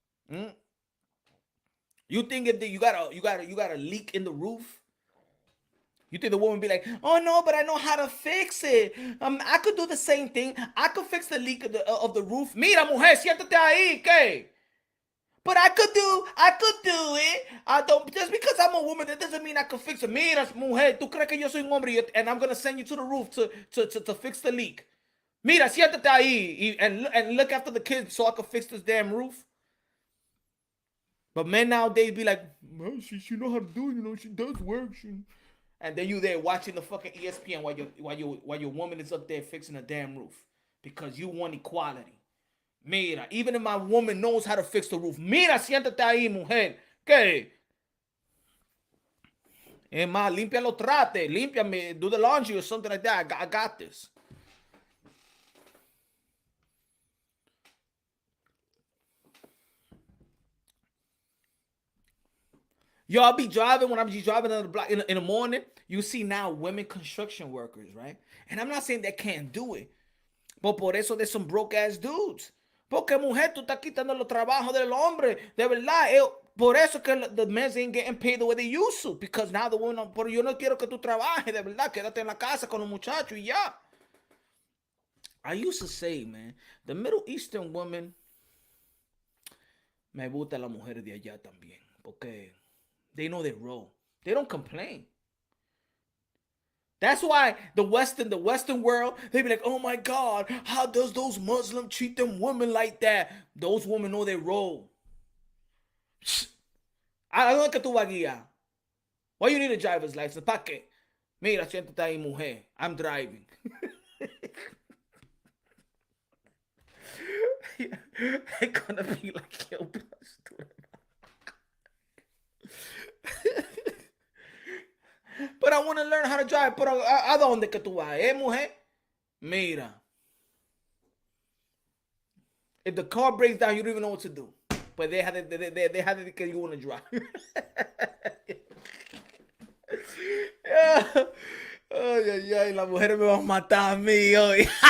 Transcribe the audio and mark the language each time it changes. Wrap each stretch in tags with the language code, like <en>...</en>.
<en>Mm? You think if you got a leak in the roof, you think the woman be like, oh no, but I know how to fix it. I could do the same thing. I could fix the leak of the roof.</en> <es>Mira, mujer, siéntate ahí, ¿qué?</es> <en>But I could do it. I don't, just because I'm a woman, that doesn't mean I can fix it.</en> <es>Mira, mujer, tú crees que yo soy un hombre</es> <en>and I'm gonna send you to the roof to fix the leak.</en> <es>Mira, siéntate ahí</es> <en>and look after the kids so I can fix this damn roof. But men nowadays be like, well, she know how to do it, she does work. And then you there watching the fucking ESPN while your woman is up there fixing a damn roof. Because you want equality.</en> <es>Mira,</es> <en>even if my woman knows how to fix the roof,</en> <es>mira, siéntate ahí, mujer. ¿Qué? Es más, limpia los trates, límpiame,</es> <en>do the laundry or something like that. I got this. Yo, I'll be driving when I'm just driving on the block in the morning. You see now women construction workers, right? And I'm not saying they can't do it, but</en> <es>por eso</es> <en>there's some broke ass dudes.</en> <es>Porque mujer, tú estás quitando los trabajos del hombre. De verdad, por eso que</es> <en>the men ain't getting paid the way they used to. Because now the women,</en> <es>pero yo no quiero que tú trabajes, de verdad. Quédate en la casa con los muchachos y ya.</es> <en>I used to say, man, the Middle Eastern women,</en> <es>me gusta las mujeres de allá también. Porque</es> <en>they know their role. They don't complain. That's why the Western world, they be like, oh my God, how does those Muslims treat them women like that? Those women know their role.</en> <es>¿A dónde que tú vas a guiar?</es> <en>Why you need a driver's license?</en> <es>¿Para qué? Mira, siéntate ahí, mujer.</es> <en>I'm driving. It's gonna be like, yo, but I want to learn how to drive.</en> <es>Pero ¿a dónde que tú vas? Mujer? Mira.</es> <en>If the car breaks down, you don't even know what to do. But they had it because you want to drive. Yeah.</en> <es>Ay, ay, ay, las mujeres me van a matar a mí hoy.</es>